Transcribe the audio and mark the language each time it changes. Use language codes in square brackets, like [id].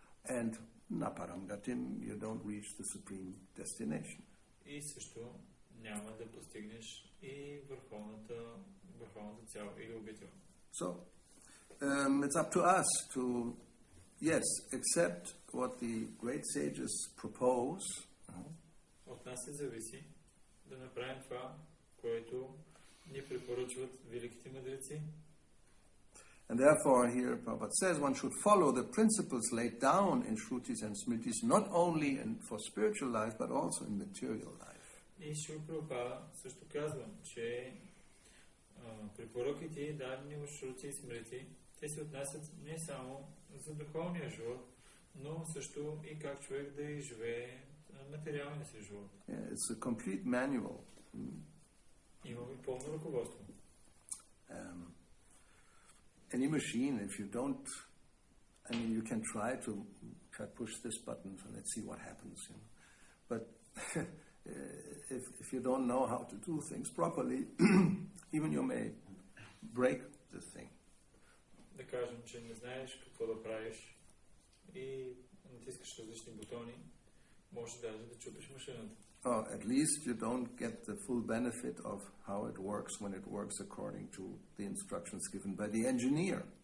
[en] And Naparamgatim, you don't reach the supreme destination. [bg] И също няма да постигнеш и върховната цел или обител. [en] So, it's up to us to, yes, accept what the great sages propose. [bg] От нас се зависи да направим това, което ни препоръчват великите мъдреци. [en] And therefore, here Prabhupada says one should follow the principles laid down in Shrutis and Smritis, not only for spiritual life, but also in material life. [bg] И Шрила Прабхупада също казва, че препоръките, дадени в Шрути и Смрити, те се отнасят не само за духовния живот, но също и как човек да изживее материалния си живот. [en] Yeah, it's a complete manual. [bg] Имаме пълно ръководство. [en] Any machine, if you don't, I mean, you can try to push this button, so let's see what happens. You know. But if you don't know how to do things properly, even you may break the thing. [bg] Да кажем, че не знаеш какво да правиш и натискаш различни бутони, може даже да чупиш машината. [en] Or at least you don't get the full benefit of how it works when it works according to the instructions given by the engineer.